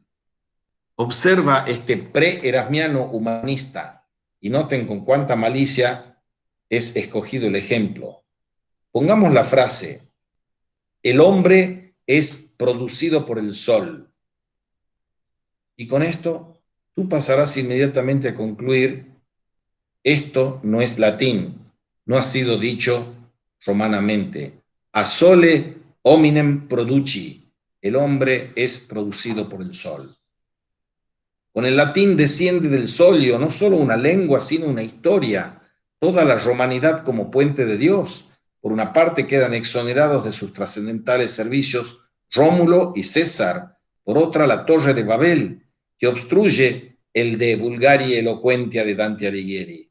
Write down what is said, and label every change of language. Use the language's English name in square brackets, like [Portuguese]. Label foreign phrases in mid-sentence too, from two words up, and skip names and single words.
[Spanish] Observa este pre-erasmiano humanista y noten con cuánta malicia es escogido el ejemplo. Pongamos la frase: el hombre es producido por el sol. Y con esto tú pasarás inmediatamente a concluir: esto no es latín, no ha sido dicho romanamente. [Latin] A sole hominem produci, [Spanish] el hombre es producido por el sol. Con el latín desciende del solio no solo una lengua, sino una historia, toda la romanidad como puente de Dios. Por una parte quedan exonerados de sus trascendentales servicios Rómulo y César, por otra la Torre de Babel, que obstruye el de Vulgari Eloquentia de Dante Alighieri.